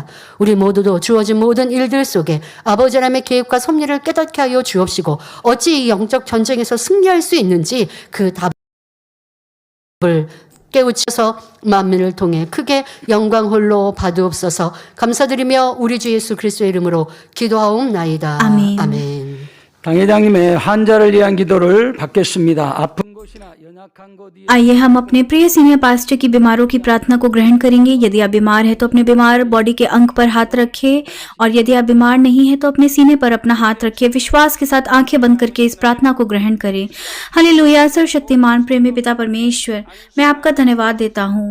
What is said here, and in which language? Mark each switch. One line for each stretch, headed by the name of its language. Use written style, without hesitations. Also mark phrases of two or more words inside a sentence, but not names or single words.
Korean: 우리 모두도 주어진 모든 일들 속에 아버지 하나님의 계획과 섭리를 깨닫게 하여 주옵시고 어찌 이 영적 전쟁에서 승리할 수 있는지 그 답을 깨우쳐서 만민을 통해 크게 영광 홀로 받으옵소서. 감사드리며 우리 주 예수 그리스도의 이름으로 기도하옵나이다. 아멘. 아멘. 당회장님의 환자를 위한 기도를 받겠습니다. 아픈 곳이나 연약한 곳 위에
Hindi: आइए हम अपने प्रिय सीनियर पास्टर की बीमारों की प्रार्थना को ग्रहण करेंगे। यदि आप बीमार हैं तो अपने बीमार बॉडी के अंग पर हाथ रखें, और यदि आप बीमार नहीं हैं तो अपने सीने पर अपना हाथ रखिए। विश्वास के साथ आंखें बंद करके इस प्रार्थना को ग्रहण करें। हालेलुया। सर्वशक्तिमान प्रेमी पिता परमेश्वर, मैं आपका धन्यवाद देता हूँ।